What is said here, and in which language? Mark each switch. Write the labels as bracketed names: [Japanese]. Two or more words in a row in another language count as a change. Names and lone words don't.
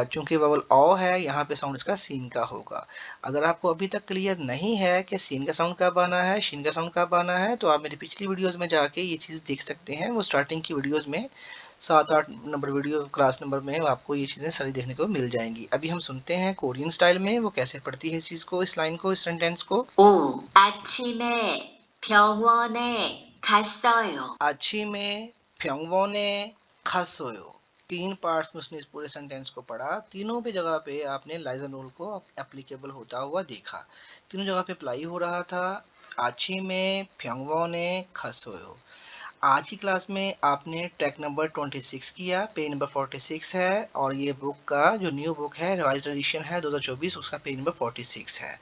[Hindi] चूंकि ववल ओ है, यहाँ पे साउंड इसका सीन का होगा। अगर आपको अभी तक क्लियर नहीं है कि सीन का साउंड कब आना है, शीन का साउंड कब आना है, तो आप मेरी पिछली वीडियोस में जाके ये चीज़ देख सकते हैं। वो स्टार्टिंग की वीडियोस में 7-8 नंबर [English] video class number [Hindi] में आपको ये चीज़ें सारी देखने को मिल जाएंगी। अभी हम सुनते हैं [English] Korean style [Hindi] में वो कैसे पढ़ती है इस चीज़ को, इस लाइन को, इस सेंटेंस को। 5. [Korean] 아침에 병원에 갔어요. 아침에 병원에 갔어요. [Hindi] 3 पार्ट्स में उसने इस पूरे सेंटेंस को पढ़ा। तीनों पे जगह पे आपने [English] liaison rule [Hindi] को एप्लीकेबल होता हुआ देखा, तीनों जगह पे अप्लाई हो रहा था। [Korean] 아침에 병원에 갔어요. [Hindi] आज की क्लास में आपने [English] track number [Hindi] 26 किया, [English] page number [Hindi] 46 है, और ये बुक का जो [English] new book [Hindi] है, [English] revised edition [Hindi] है 2024, उसका [English] page number [Hindi] 46 है।